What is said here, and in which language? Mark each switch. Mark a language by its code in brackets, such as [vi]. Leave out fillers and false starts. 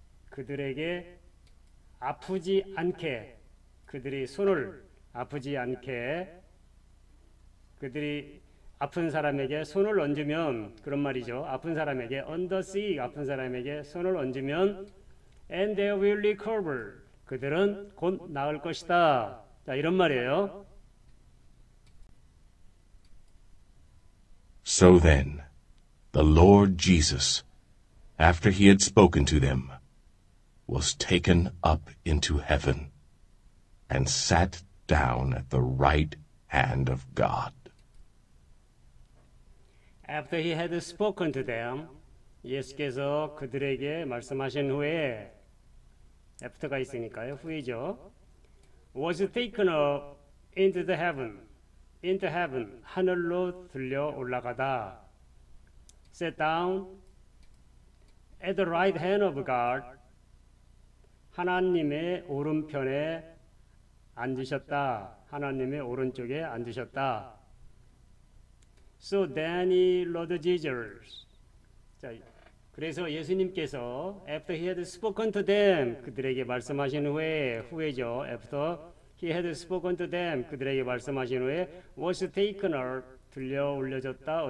[ko] 그들에게 아프지 않게, 그들이 손을 아프지 않게, 그들이 아픈 사람에게 손을 얹으면, 그런 말이죠. 아픈 사람에게 [en] on the sick, [ko] 아픈 사람에게 손을 얹으면 [en] and they will recover, [ko] 그들은 곧 나을 것이다. 자, 이런 말이에요. [en] So then, the Lord Jesus, after he had spoken to them, was taken up into heaven and sat down at the right hand of God. After he had spoken to them, [ko] 예수께서 그들에게 말씀하신 후에, after가 있으니까요, 후이죠. [en] Was taken up into the heaven, into heaven, [ko] 하늘로 들려 올라가다. [en] Sat down at the right hand of God, [ko] 하나님의 오른편에 앉으셨다. 하나님의 오른쪽에 앉으셨다. [en] So then he Lord Jesus. [ko] 자, 그래서 예수님께서 [en] after he had spoken to them, [ko] 그들에게 말씀하신 후에죠. [en] after he had spoken to them, [ko] 그들에게 말씀하신 후에 [en] was taken up, [ko] 들려 올려졌다.